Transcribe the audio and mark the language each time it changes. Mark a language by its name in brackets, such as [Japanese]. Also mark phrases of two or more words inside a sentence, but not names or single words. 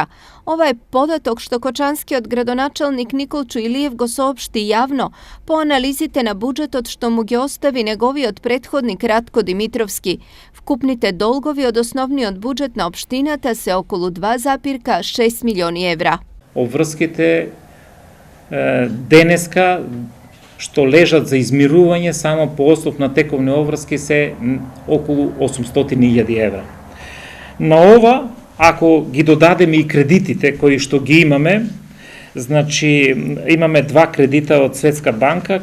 [Macedonian] Овај податок што кочанскиот градоначелник Николчу Илиев го соопшти јавно, по анализите на буџет од што му ге остави неговиот претходник Ратко Димитровски. Вкупните долгови од основниот буџет на општината се околу 2,6 милиони евра. Обврските денеска што лежат за измирување само по основ на тековни обврски се околу 800.000 евра. На ова, ако ги додадеме и кредитите кои што ги имаме, значи имаме два кредита од Светска банка